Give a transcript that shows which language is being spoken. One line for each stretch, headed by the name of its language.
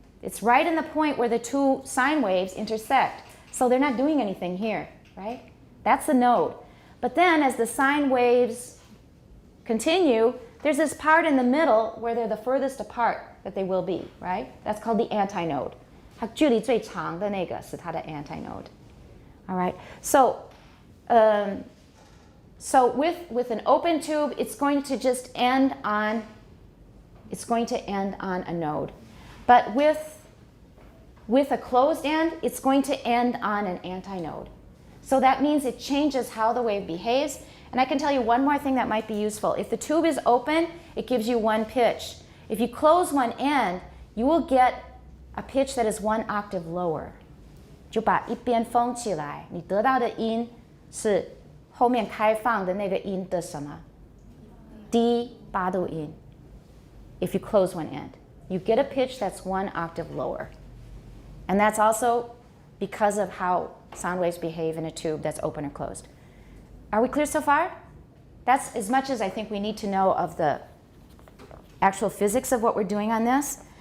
English: It's right in the point where the two sine waves intersect. So they're not doing anything here, right? That's the node. But then as the sine waves continue, there's this part in the middle where they're the furthest apart that they will be, right? That's called the antinode.
Chinese: 它距离最长的那个是它的 antinode.
English: All right. So, with an open tube, it's going to just end on a node. But with a closed end, it's going to end on an antinode. So that means it changes how the wave behaves. And I can tell you one more thing that might be useful. If the tube is open, it gives you one pitch. If you close one end, you will get a pitch that is 1 octave lower.
Chinese: 就把一边封起来，你得到的音是后面开放的那个音的什么？低8度音。
English: If you close one end, you get a pitch that's 1 octave lower. And that's also because of how sound waves behave in a tube that's open or closed. Are we clear so far? That's as much as I think we need to know of the actual physics of what we're doing on this.